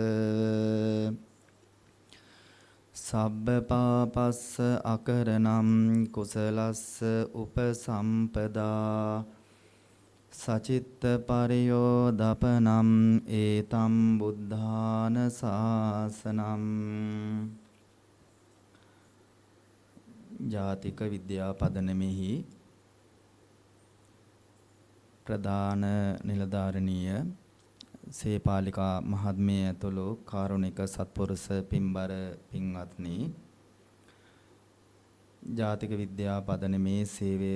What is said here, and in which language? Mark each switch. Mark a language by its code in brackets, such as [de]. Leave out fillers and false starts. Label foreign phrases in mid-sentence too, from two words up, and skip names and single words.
[pi] සබ්බ පාපස්ස අකරණම් කුසලස්ස උපසම්පදා සචිත්ත පරියෝදපනම් ඒතම් බුද්ධාන ශාසනම්. [si] ජාතික විද්‍යා පදනමෙහි ප්‍රධාන නිලධාරණීය සේපාලිකා මහත්මිය ඇතුළු කාරුණික සත්පුරුෂ පින්බර පින්වත්නි, ජාතික විද්‍යා පදනමේ සේවය